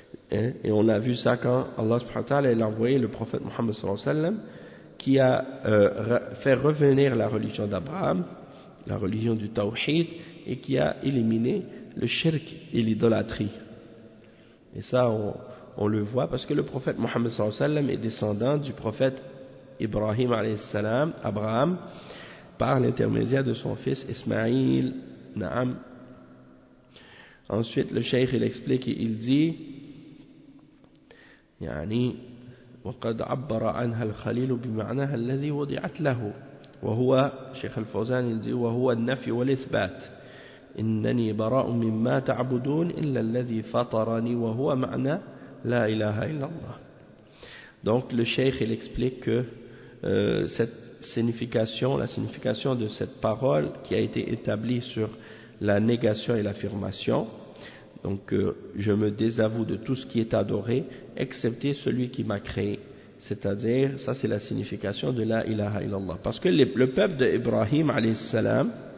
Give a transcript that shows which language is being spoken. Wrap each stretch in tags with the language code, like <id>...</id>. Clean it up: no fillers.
<fr>Et on a vu ça quand Allah subhanahu wa ta'ala a envoyé le prophète Muhammad sallallahu alayhi wa sallam, qui a fait revenir la religion d'Abraham, la religion du tawhid, et qui a éliminé le shirk et l'idolâtrie. Et ça, on le voit parce que le prophète Mohammed sallallahu alayhi wa sallam est descendant du prophète Ibrahim alayhi salam, Abraham, par l'intermédiaire de son fils Ismaïl.</fr> <ar>Naam.</ar> <fr>Ensuite, le shaykh, il explique, il dit, yani,</fr> <ar>وقد عبر عنها الخليل بمعناها الذي وضعت له وهو شيخ الفوزان وهو النفي والإثبات إنني براء مما تعبدون إلا الذي فطرني وهو معنى لا إله إلا الله.</ar> <fr>Donc le cheikh il explique que la signification de cette parole qui a été établie sur la négation et l'affirmation. Donc je me désavoue de tout ce qui est adoré excepté celui qui m'a créé, c'est-à-dire ça c'est la signification de la ilaha illallah, parce que le peuple d'Ibrahim alayhi salam,</fr>